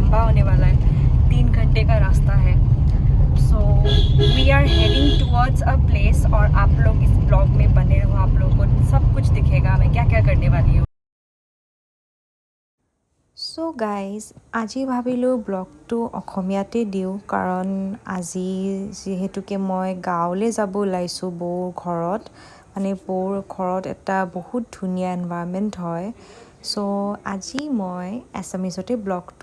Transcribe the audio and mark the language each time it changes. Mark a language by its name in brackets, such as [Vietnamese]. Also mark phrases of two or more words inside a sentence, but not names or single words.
[Hindi] होने वाला है 3 घंटे का रास्ता है [English] so we are heading towards a place [Hindi] और आप लोग इस ब्लॉग में बने रहो आप लोगों को सब कुछ दिखेगा मैं क्या क्या करने वाली हूँ सो [Assamese] গাইজ আজি ভাবিলোঁ ব্লগটো অসমীয়াতে দিওঁ কাৰণ আজি যিহেতুকে মই গাঁৱলৈ যাব ওলাইছোঁ বৌৰ ঘৰত মানে বৌৰ ঘৰত এটা বহুত ধুনীয়া এনভাইৰনমেণ্ট হয় চ' আজি মই এছামিছতে ব্লগটো